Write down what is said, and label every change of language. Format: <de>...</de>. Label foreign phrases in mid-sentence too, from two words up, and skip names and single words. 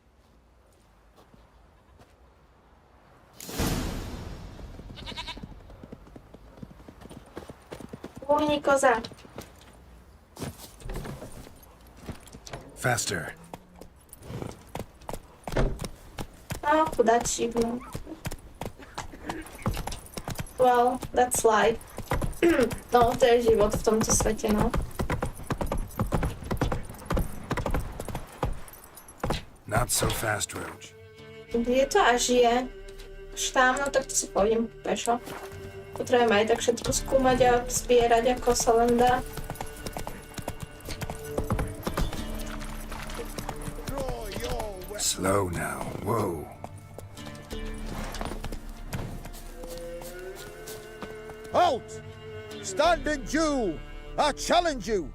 <sk>Uhni koza.</sk> <en>Faster.</en> <sk>No, chudáčik, no.</sk> <en>Well, that's life.</en> <sk>No, to je život v tomto svete, no.</sk> <en>Not so fast, Roach.</en> <sk>Je to až je. Až tam, no tak to si pôjdem pešo. Potrebujem aj tak všetko skúmať a zbierať, ako sa len dá.</sk> <en>Slow now, whoa. Halt! Stand and do! I challenge you!</en>